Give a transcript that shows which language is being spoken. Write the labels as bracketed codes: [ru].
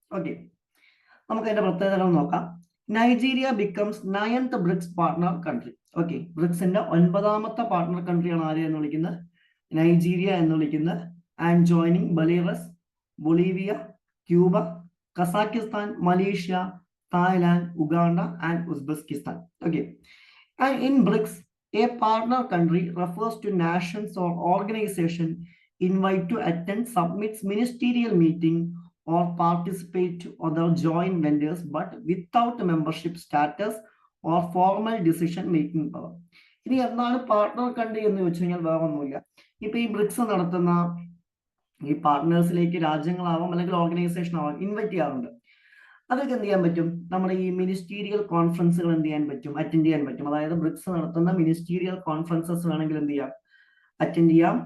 [ml] Okay, നമുക്ക് അതിന്റെ പ്രത്യേകതകൾ നോക്കാം. [en] Nigeria becomes 9th BRICS partner country. [ml] Okay, ബ്രിക്സിന്റെ 9ാമത്തെ partner കൺട്രിയാണ് ആര് എന്ന് വിളിക്കുന്നത്, നൈജീരിയ എന്ന് വിളിക്കുന്നത്. [en] And joining Belarus, Bolivia, Cuba, Kazakhstan, Malaysia, Thailand, Uganda and Uzbekistan. Okay, and in BRICS, a partner country refers to nations or organization invited to attend, submits ministerial meeting or participate to other joint ventures but without membership status or formal decision making power. [ml] ഇനി എന്താണ് partner country എന്ന് ചോദിച്ചു കഴിഞ്ഞാൽ വേറെ ഒന്നുമില്ല, ഇപ്പൊ ഈ BRICS നടത്തുന്ന ഈ പാർട്ട്നേഴ്സിലേക്ക് രാജ്യങ്ങളാവാം അല്ലെങ്കിൽ ഓർഗനൈസേഷൻ ആവാം ഇൻവൈറ്റ് ചെയ്യാറുണ്ട്. അതൊക്കെ എന്ത് ചെയ്യാൻ പറ്റും, നമ്മുടെ ഈ മിനിസ്റ്റീരിയൽ കോൺഫറൻസുകൾ എന്ത് ചെയ്യാൻ പറ്റും, അറ്റൻഡ് ചെയ്യാൻ പറ്റും. അതായത് ബ്രിക്സ് നടത്തുന്ന മിനിസ്റ്റീരിയൽ കോൺഫറൻസസ് വേണമെങ്കിൽ എന്ത് ചെയ്യാം, അറ്റൻഡ് ചെയ്യാം.